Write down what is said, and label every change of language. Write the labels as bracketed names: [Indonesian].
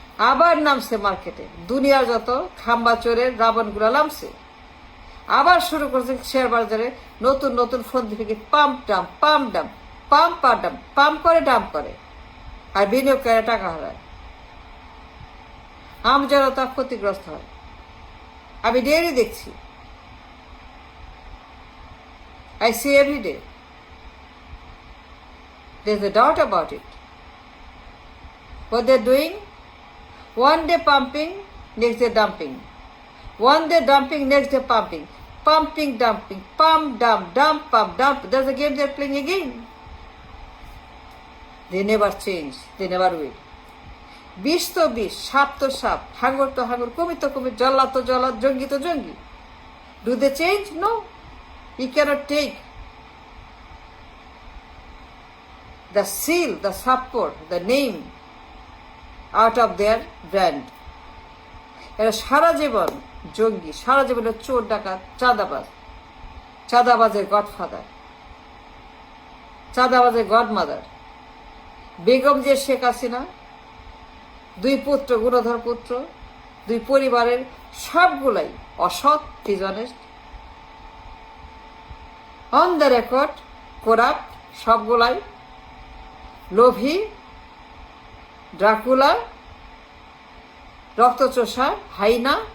[Bangla] আবার নামছে মার্কেটে দুনিয়ার যত খাম্বাচোরের রাবণগুলো নামছে, আবার শুরু করছে শেয়ার বাজারে নতুন নতুন ফোন থেকে pump dump, pump dump, pump আর ডাম্প, পাম্প করে ডাম্প করে, আর বিনিয়োগকারীরা টাকা হারায়, আমজনতা ক্ষতিগ্রস্ত হয়। আমি ডেইলি দেখছি, [English] I see every day. There's a doubt about it. What they're doing, one day pumping, next day dumping. One day dumping, next day pumping. Pumping, dumping, pump, dump, dump, pump, dump. That's the game they're playing again. They never change. They never will. [Bangla] বিষ তো বিষ, সাপ তো সাপ, হাঙ্গর তো হাঙ্গর, কুমির তো কুমির, জল্লাদ তো জল্লাদ, জঙ্গি তো জঙ্গি। [English] Do they change? No. You cannot take the seal, the support, the name out of their brand. [Bangla] এরা সারা জীবন জঙ্গি, সারা জীবন চোর ডাকাত, চাঁদাবাজ, চাঁদাবাজের গডফাদার, চাঁদাবাজের গডমাদার। বেগম যে শেখ হাসিনা, দুই পুত্র, গুণধর পুত্র, দুই পরিবারের সবগুলাই অসৎ, dishonest, on the record corrupt, সবগুলাই লোভী, ড্রাকুলা, রক্তচোষা, হাইনা।